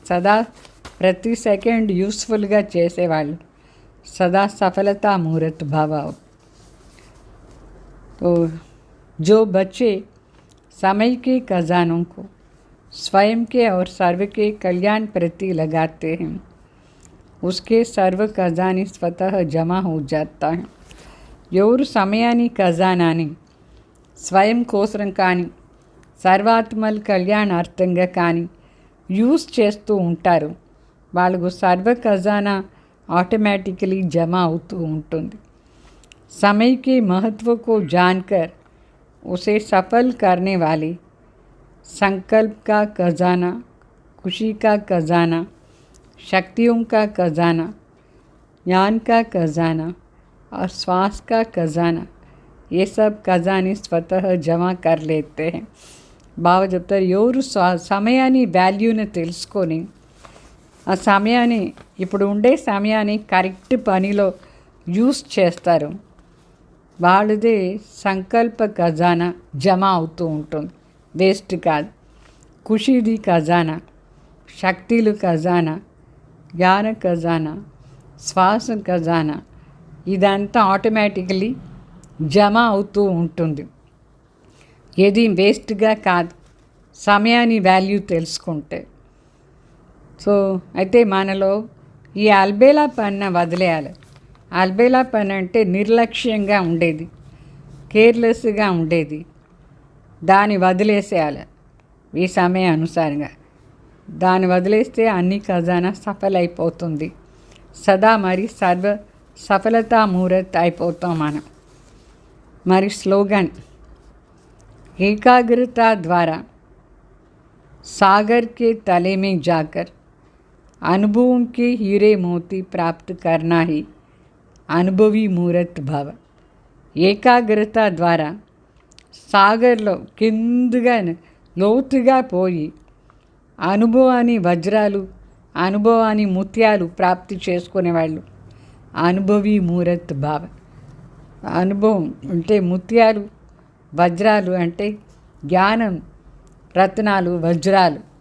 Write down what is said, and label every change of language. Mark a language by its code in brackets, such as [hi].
[te] సదా ప్రతి సెకండ్ యూస్ఫుల్గా చేసేవాళ్ళు [hi] सदा सफलता मूर्त भाव. तो जो बच्चे समय के खजानों को स्वयं के और सर्व के कल्याण प्रति लगाते हैं, उसके सर्व खजाने स्वतः जमा हो जाता है. [te] ఎవరు సమయాన్ని ఖజానాని స్వయం కోసం కానీ సర్వాత్మల కళ్యాణార్థంగా కానీ యూజ్ చేస్తూ ఉంటారు, వాళ్ళకు సర్వ ఖజానా [hi] ऑटोमेटिकली जमा होती [te] ఉంటుంది. [hi] समय के महत्व को जानकर उसे सफल करने वाले संकल्प का खजाना, खुशी का खजाना, शक्तियों का खजाना, ज्ञान का खजाना और श्वास का खजाना, ये सब खजाने स्वतः जमा कर लेते हैं. [te] బాగా చెప్తారు, ఎవరు సమయాన్ని వాల్యూని తెలుసుకొని ఆ సమయాన్ని, ఇప్పుడు ఉండే సమయాన్ని కరెక్ట్ పనిలో యూస్ చేస్తారు, వాళ్ళదే సంకల్ప ఖజానా జమ అవుతూ ఉంటుంది, వేస్ట్ కాదు. ఖుషీది ఖజానా, శక్తిలు ఖజానా, జ్ఞాన ఖజానా, శ్వాస ఖజానా, ఇదంతా ఆటోమేటికలీ జమ అవుతూ ఉంటుంది. ఏది వేస్ట్గా కాదు, సమయాన్ని వాల్యూ తెలుసుకుంటే. సో అయితే మనలో ఈ అల్బేలా పన్న వదిలేయాలి. అల్బేలా పని అంటే నిర్లక్ష్యంగా ఉండేది, కేర్లెస్గా ఉండేది. దాన్ని వదిలేసేయాలి ఈ సమయానుసారంగా. దాన్ని వదిలేస్తే అన్ని ఖజానా సఫలైపోతుంది. సదా మరి సర్వ సఫలతా ముహూర్త్ అయిపోతాం మనం. మరి స్లోగన్, [hi] एकाग्रता द्वारा सागर के तले में जाकर अनुभवों के हीरे मोती प्राप्त करना ही अनुभवी मूर्त भव. [te] ఏకాగ్రత ద్వారా సాగర్లో కిందగా లోతుగా పోయి అనుభవాన్ని వజ్రాలు, అనుభవాన్ని ముత్యాలు ప్రాప్తి చేసుకునేవాళ్ళు అనుభవి మూరత్ భావ. అనుభవం అంటే ముత్యాలు, వజ్రాలు అంటే జ్ఞానం, రత్నాలు, వజ్రాలు.